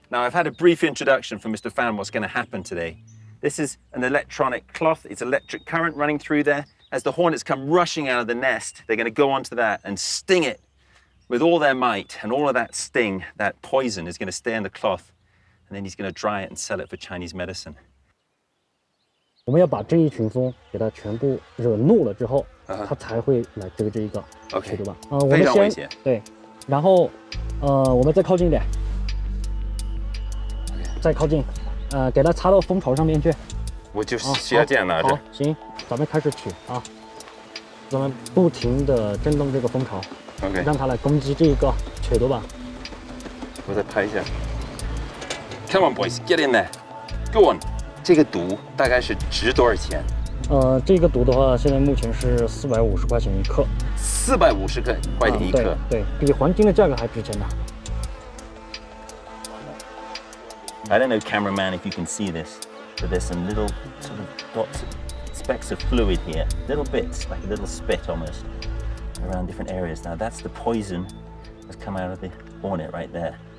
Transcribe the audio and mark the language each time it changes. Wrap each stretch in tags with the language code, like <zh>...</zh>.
<en>Now, I've had a brief introduction from Mr. Fan what's gonna happen today. This is an electronic cloth. It's electric current running through there. As the hornets come rushing out of the nest, they're gonna go onto that and sting it with all their might, and all of that sting, that poison, is going to stay in the cloth, and then he's going to dry it and sell it for Chinese medicine.</en> <zh>我们要把这一群蜂给它全部惹怒了之后，它才会来追这一个， OK，对吧？我们非常危险。对，然后我们再靠近一点，再靠近，给它插到蜂巢上面去。我就需要这样拿着。好，行，咱们开始取啊，咱们不停地震动这个蜂巢。 OK，让它来攻击这一个腿朵吧。我再拍一下。</zh> <en>Come on, boys, get in there. Go on.</en> <zh>这个毒大概是值多少钱？这个毒的话，现在目前是450块钱一克。 450块钱一克。对，比黄金的价格还值钱呢。</zh> <en>I don't know, cameraman, if you can see this, but there's some little sort of dots, specks of fluid here, little bits, like a little spit almost. Around different areas. Now that's the poison that's come out of the hornet right there.</en>